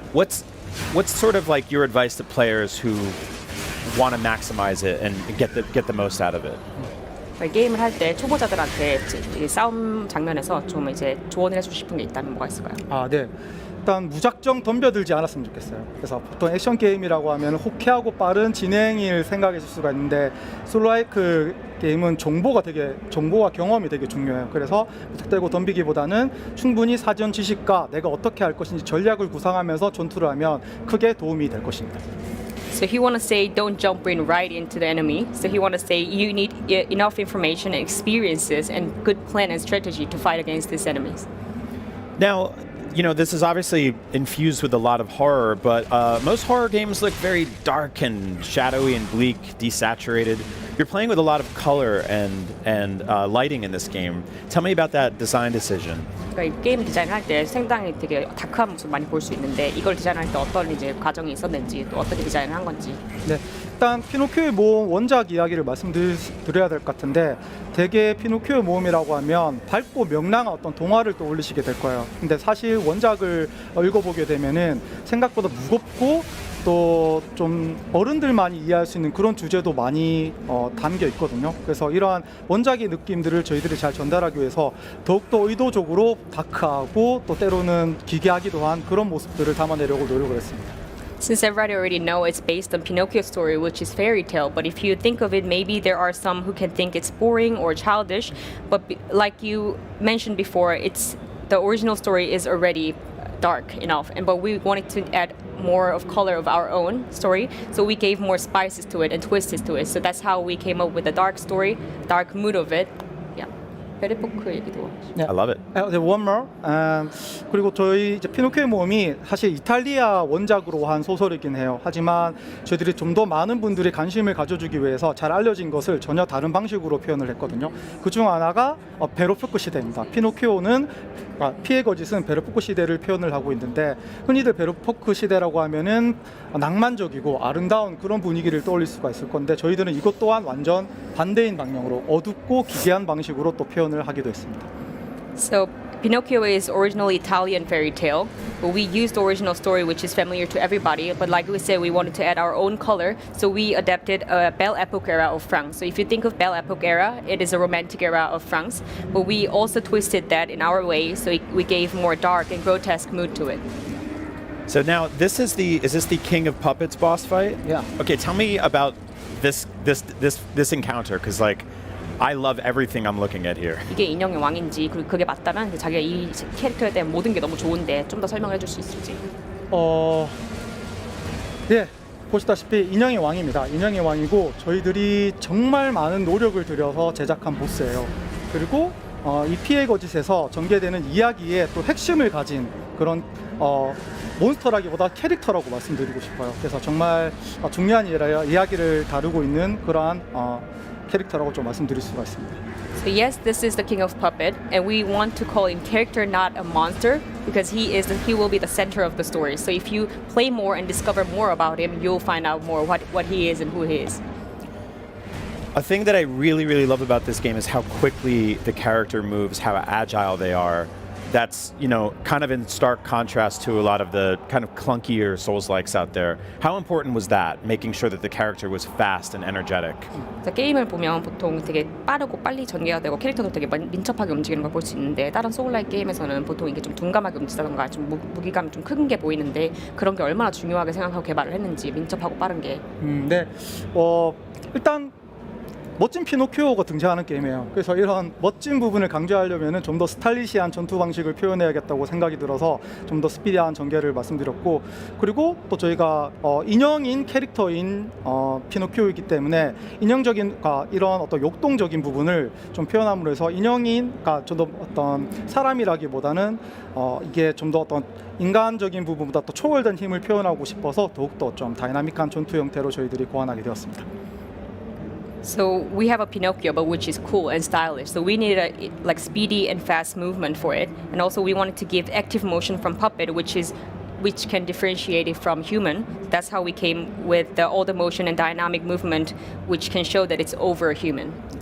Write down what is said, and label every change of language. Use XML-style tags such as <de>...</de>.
<en>What's sort of like your advice to players who want to maximize it and get the most out of it?</en> <ko>게임을 할 때 초보자들한테 싸움 장면에서 좀 이제 조언을 해주고 싶은 게 있다면 뭐가 있을까요? 네. 일단 무작정 덤벼들지 않았으면 좋겠어요. 그래서 보통 액션 게임이라고 하면 호쾌하고 빠른 진행을 생각하실 수가 있는데 솔라이크 게임은 정보와 경험이 되게 중요해요. 그래서 무턱대고 덤비기보다는 충분히 사전 지식과 내가 어떻게 할 것인지 전략을 구상하면서 전투를 하면 크게 도움이 될 것입니다.</ko> <en>So he want to say don't jump in right into the enemy. So he want to say you need enough information and experiences and good plan and strategy to fight against these enemies. Now, this is obviously infused with a lot of horror, but most horror games look very dark and shadowy and bleak, desaturated. You're playing with a lot of color and lighting in this game. Tell me about that design decision.</en> <ko>그러니까 이 게임 디자인할 때 상당히 되게 다크한 모습 많이 볼 수 있는데 이걸 디자인할 때 어떤 이제 과정이 있었는지 또 어떻게 디자인을 한 건지. 네, 일단 피노키오의 모험 원작 이야기를 말씀드려야 될 것 같은데 대개 피노키오의 모험이라고 하면 밝고 명랑한 어떤 동화를 떠올리시게 될 거예요. 근데 사실 원작을 읽어보게 되면은 생각보다 무겁고 또 좀 어른들만이 이해할 수 있는 그런 주제도 많이 담겨 있거든요. 그래서 이러한 원작의 느낌들을 저희들이 잘 전달하기 위해서 더욱더 의도적으로 다크하고 또 때로는 기괴하기도 한 그런 모습들을 담아내려고 노력을 했습니다.</ko> <en>Since everybody already know it's based on Pinocchio's story, which is fairy tale, but if you think of it, maybe there are some who can think it's boring or childish, but like you mentioned before, the original story is already dark enough, but we wanted to add more of color of our own story. So we gave more spices to it and twists to it. So that's how we came up with the dark story, dark mood of it.</en> <ko>Yeah. 베르포크 얘기도.</ko> <en>I love it. One more.</en> <ko>그리고 저희 이제 피노키오의 모험이 사실 이탈리아 원작으로 한 소설이긴 해요. 하지만 저희들이 좀 더 많은 분들이 관심을 가져주기 위해서 잘 알려진 것을 전혀 다른 방식으로 표현을 했거든요. 그중 하나가 베르포크 시대입니다. 피노키오는 피해 거짓은 베르포크 시대를 표현을 하고 있는데 흔히들 베르포크 시대라고 하면은 낭만적이고 아름다운 그런 분위기를 떠올릴 수가 있을 건데 저희들은 이것 또한 완전 반대인 방향으로 어둡고 기괴한 방식으로 또 표현을 하기도 했습니다.</ko> <en>So Pinocchio is originally Italian fairy tale, but we used the original story, which is familiar to everybody. But like we said, we wanted to add our own color, so we adapted a Belle Epoque era of France. So if you think of Belle Epoque era, it is a romantic era of France, but we also twisted that in our way, so we gave more dark and grotesque mood to it. So now is this the King of Puppets boss fight? Yeah. Okay, tell me about this encounter, because like I love everything I'm looking at here.</en> <ko>이게 인형의 왕인지 그리고 그게 맞다면 자기가 이 캐릭터에 대한 모든 게 너무 좋은데 좀 더 설명을 해줄 수 있을지. 예, 보시다시피 인형의 왕입니다. 인형의 왕이고 저희들이 정말 많은 노력을 들여서 제작한 보스예요. 그리고 이 피해 거짓에서 전개되는 이야기의 또 핵심을 가진 그런 몬스터라기보다 캐릭터라고 말씀드리고 싶어요. 그래서 정말 중요한 이야기를 다루고 있는 그러한 캐릭터라고 좀 말씀드릴 수가 있습니다.</ko> <en>So yes, this is the King of Puppet, and we want to call him character, not a monster, because he will be the center of the story. So if you play more and discover more about him, you'll find out more what he is and who he is. A thing that I really, really love about this game is how quickly the character moves, how agile they are. That's, kind of in stark contrast to a lot of the kind of clunkier Souls-likes out there. How important was that, making sure that the character was fast and energetic?</en> <ko>게임을 보면 보통 되게 빠르고 빨리 전개가 되고 캐릭터도 되게 민첩하게 움직이는 걸 볼 수 있는데 다른 소울라이크 게임에서는 보통 이게 좀 둔감하게 움직이다던가 좀 무기감이 좀 큰 게 보이는데 그런 게 얼마나 중요하게 생각하고 개발을 했는지 민첩하고 빠른 게. 네. 일단 멋진 피노키오가 등장하는 게임이에요. 그래서 이런 멋진 부분을 강조하려면 좀 더 스타일리시한 전투 방식을 표현해야겠다고 생각이 들어서 좀 더 스피디한 전개를 말씀드렸고, 그리고 또 저희가 인형인 캐릭터인 피노키오이기 때문에 인형적인 이런 어떤 역동적인 부분을 좀 표현함으로 해서 인형인 좀 더 어떤 사람이라기보다는 이게 좀 더 어떤 인간적인 부분보다 또 초월된 힘을 표현하고 싶어서 더욱더 좀 다이나믹한 전투 형태로 저희들이 고안하게 되었습니다.</ko> <en>So we have a Pinocchio, but which is cool and stylish. So we needed a speedy and fast movement for it, and also we wanted to give active motion from puppet, which can differentiate it from human. That's how we came with all the motion and dynamic movement, which can show that it's over human.</en>